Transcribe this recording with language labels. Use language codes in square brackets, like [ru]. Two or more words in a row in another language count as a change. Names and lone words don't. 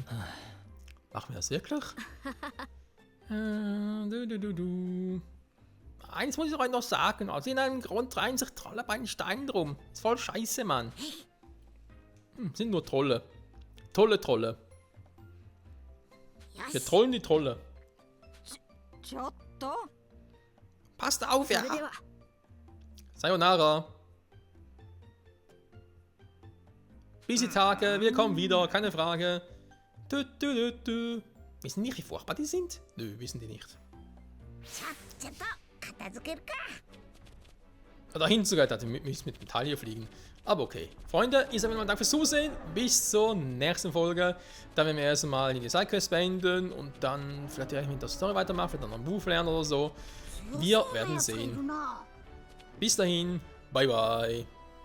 [de] Machen wir das wirklich? Eins muss ich euch noch sagen. Aus irgendeinem Grund reihen sich Trolle bei den Steinen rum. Ist voll scheiße, Mann. Sind nur Trolle. Trolle. Wir trollen die Trolle. [ja] ちょっと [de] Passt auf, [ja] それで [de] ja. [ja] は [de] Sayonara. Bis die Tage, wir kommen wieder, keine Frage. Wissen die nicht, wie furchtbar die sind? Nö, wissen die nicht. [ja] さっさと片付けるか。 [de] Dahin sogar, da müssen mit dem Teil hier fliegen. Aber okay. Freunde, ich sage mal Dank fürs Zusehen. Bis zur nächsten Folge. Dann werden wir erstmal in die Sidequest beenden und dann vielleicht werde ich mit der Story weitermachen, vielleicht noch einen Beruf lernen oder so. Wir werden sehen. Bis dahin, [en] bye bye.